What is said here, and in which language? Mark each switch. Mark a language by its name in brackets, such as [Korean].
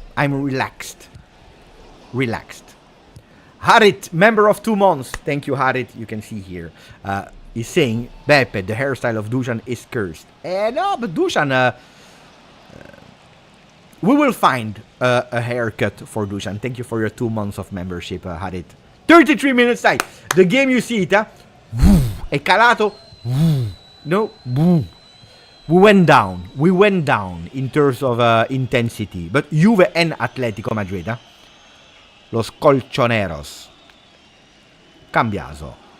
[English] I'm relaxed. Relaxed. Harit, member of 2 months. Thank you, Harit. You can see here. He's saying, Beppe, the hairstyle of Dusan is cursed. No, but Dusan, we will find a haircut for Dusan. Thank you for your 2 months of membership, Harit. 33 minutes, dai. The game you see it, [Italian] È calato. [English] No, we went down. We went down in terms of intensity. But Juve and Atletico Madrid, Los Colchoneros. Cambiaso.